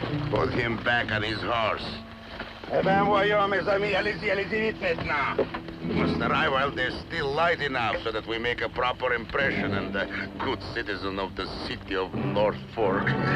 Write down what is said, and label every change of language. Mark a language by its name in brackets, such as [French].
[English] Put him back on his horse. [French] Eh ben, voyons, mes amis, allez-y vite maintenant. [English] We must arrive while there's still light enough so that we make a proper impression and a good citizen of the city of North Fork.